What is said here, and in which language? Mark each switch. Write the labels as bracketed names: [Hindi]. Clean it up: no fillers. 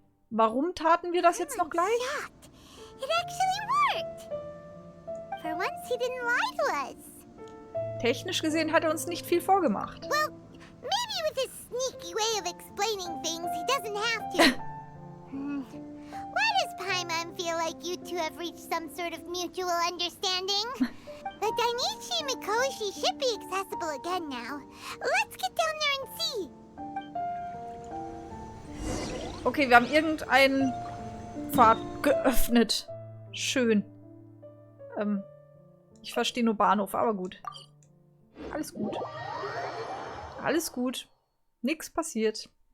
[German] Warum taten wir das jetzt noch gleich? [English] It actually worked. For once he didn't lie to us. [German] Technisch gesehen hat er uns nicht viel vorgemacht. [English] Well, maybe with his sneaky way of explaining things, he doesn't have to. Why does Paimon feel like you two have reached some sort of mutual understanding? The Dainichi Mikoshi should be accessible again now. Let's get down there and see. [German] Okay, wir haben irgendeinen Pfad geöffnet. Schön. Ich verstehe nur Bahnhof, aber gut. Alles gut. Alles gut. Nichts passiert.